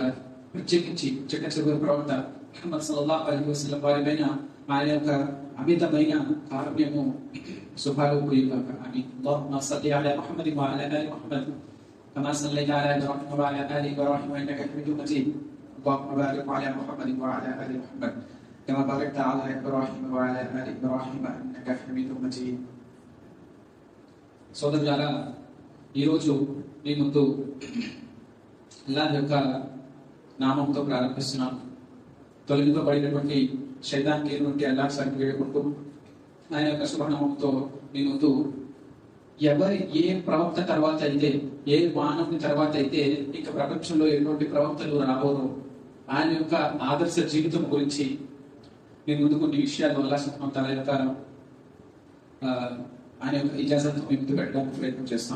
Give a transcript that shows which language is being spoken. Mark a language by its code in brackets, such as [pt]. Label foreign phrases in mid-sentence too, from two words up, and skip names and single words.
[te] ప్రత్యేకించి చిట్ట చివరి ప్రవక్త ముహమ్మద్ [ar] صلى الله عليه وسلم [te] వారిపైన ఆయన యొక్క అమితమైన కారుణ్యము శుభాలు పొడిగాక. ఆమీన్. [ar] اللهم صل على محمد وعلى آل محمد كما صليت على إبراهيم وعلى آل إبراهيم إنك حميد مجيد. اللهم بارك على محمد وعلى آل محمد كما باركت على إبراهيم وعلى آل إبراهيم إنك حميد مجيد. [te] సోదరులారా, ఈరోజు మీ ముందు అల్లాహ్ యొక్క నామంతో ప్రారంభిస్తున్నాను. తొలగింపబడినటువంటి శైతానికి నుండి అల్లాహ్ సాకి వేడుకుంటూ ఆయన యొక్క శుభనామంతో మీ ముందు ఎవరి ఏ ప్రవక్త తర్వాత అయితే, ఏ మానవుని తర్వాత అయితే ఇక ప్రపంచంలో ఎటువంటి ప్రవక్తలు రాబోరో ఆయన యొక్క ఆదర్శ జీవితం గురించి మీ ముందు కొన్ని విషయాలు [ar] الله سبحانه وتعالى [te] యొక్క ఆయన యొక్క ఇజాజత్ మీ ముందు పెట్టడానికి ప్రయత్నం చేస్తాం.